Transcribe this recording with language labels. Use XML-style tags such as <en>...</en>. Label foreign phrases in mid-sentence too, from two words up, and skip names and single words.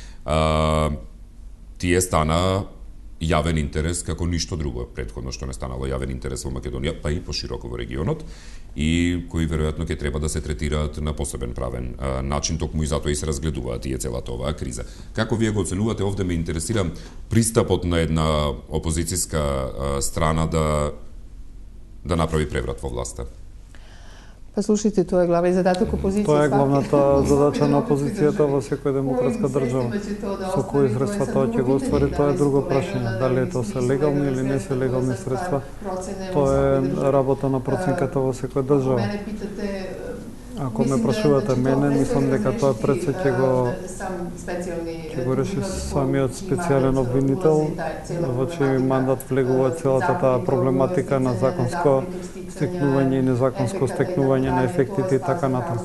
<mk>тие стана јавен интерес како ништо друго претходно што не станало јавен интерес во Македонија, па и пошироко во регионот, и кои веројатно ќе треба да се третираат на посебен правен начин, токму и затоа и се разгледуваат тие целата оваа криза. Како вие го оценувате? Овде ме интересира пристапот на една опозицијска страна да направи преврат во власта.</mk> <sr>Pa slušajte, to je glavni zadatak opozicije. To je</sr> <mk>главната задача на опозицијата во секоја демократска држава. Со кои средства тоа ќе го оствари, тоа е друго прашање. Дали тоа се легални или не се легални средства, тоа е работа на проценката во секоја држава. Ако ме прашувате мене, мислам дека тоа пред се ќе го реши самиот специјален обвинител, во чиј мандат влегува целата таа проблематика на законско стекнување и незаконско стекнување на ефектите и така натаму.</mk>